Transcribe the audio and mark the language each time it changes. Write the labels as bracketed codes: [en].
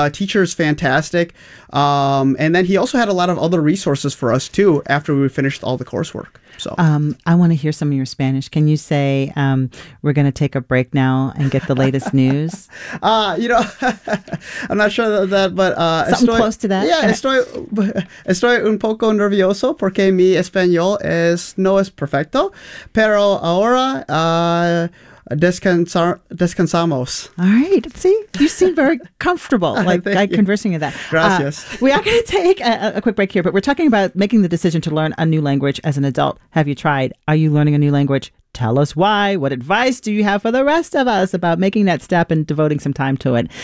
[en] Teacher is fantastic. And then he also had a lot of other resources for us too after we finished all the coursework. So I want to hear some of your Spanish. Can you say we're going to take a break now and get the latest news? You know, I'm not sure that, but Something close to that. [es] Yeah, estoy un poco nervioso porque mi español no es perfecto, pero ahora descansamos. [en] All right. See, you seem very comfortable, conversing with that. [es] Gracias. [en] We are going to take a quick break here, but we're talking about making the decision to learn a new language as an adult. Have you tried? Are you learning a new language? Tell us why. What advice do you have for the rest of us about making that step and devoting some time to it?